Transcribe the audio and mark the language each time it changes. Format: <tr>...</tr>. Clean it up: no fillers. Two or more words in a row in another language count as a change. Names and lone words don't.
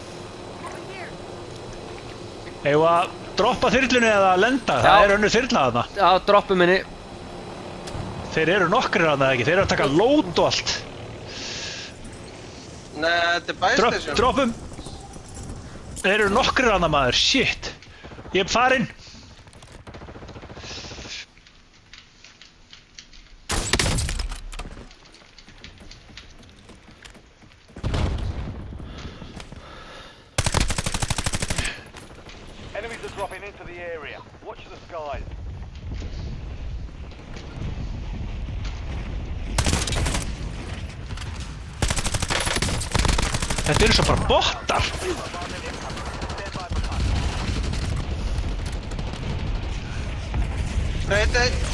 <is>Eigum við að droppa þyrlunni eða lenda? Það er önnur þyrla þarna. Já, droppum henni. Þeir eru nokkrir þarna ekki, þeir eru að taka lót og allt. Nei, þetta er bæstation. Droppum. Þeir eru nokkrir þarna maður, shit. Ég er farinn.</is> <en>Dropping into the area. Watch the skies.</en> <is>Þetta eru svo bara bottar. Nei.</is>